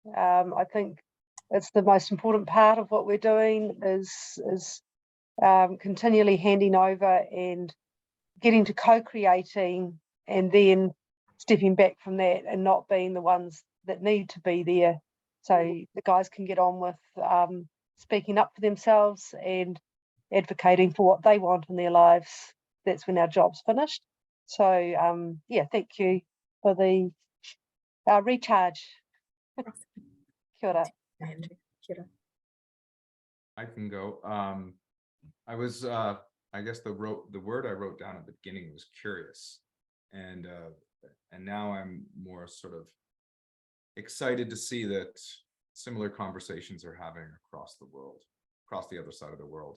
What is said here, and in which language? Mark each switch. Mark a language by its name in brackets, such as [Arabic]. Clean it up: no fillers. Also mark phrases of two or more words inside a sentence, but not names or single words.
[English] I think it's the most important part of what we're doing is continually handing over and getting to co-creating, and then stepping back from that and not being the ones that need to be there. So the guys can get on with speaking up for themselves and advocating for what they want in their lives. That's when our job's finished. So yeah, thank you for the recharge. [Māori] Kia ora. [English] I can go. I was, I guess the word I wrote down at the beginning was curious, and now I'm more sort of excited to see that similar conversations are having across the world, across the other side of the world.